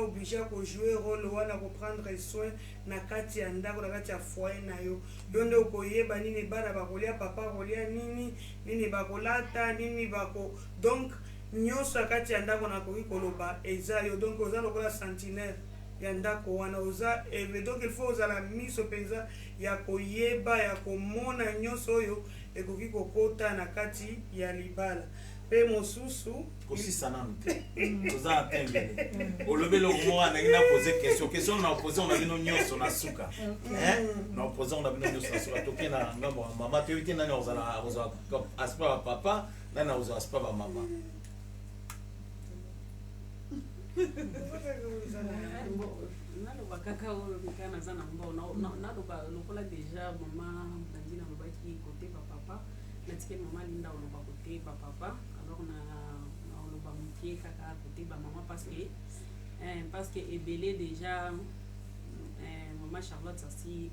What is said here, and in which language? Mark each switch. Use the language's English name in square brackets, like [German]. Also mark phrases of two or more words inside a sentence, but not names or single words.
[Lingala] obligé kojouer rôle wana koprendre soin na kati ya ndako na kati ya foyer na yo yo nde okoyeba nini bana bakolia papa kolia nini bakolata nini bako donc nyonso ya kati ya ndako nakoki koloba eza yo donc oza lokola sentinelle ya ndako wana oza donc [French] il faut [Lingala] ozala miso mpenza ya koyeba ya komona nyonso oyo ekoki kokota na kati ya libala mpe mosusu kosisa nanu te toza na tembele olobeli okomoka ndenge na [French] pose question [Lingala] na opose on a bino nyonso na suka na opose on a bino nyonso na suka toke na ngambo ya mama toyebi te nani ozala aspect ya papa nani ozala aspect ya mama naloba kaka oyo kaka naza na mbao naloba lokola deja mama Blandine alobaki kote bapapa natikeli mama Linda oloba kote bapapa alors naoloba mokie kaka kote bamama [French] parce que [Lingala] ebele déjà mama Charlotte Sassi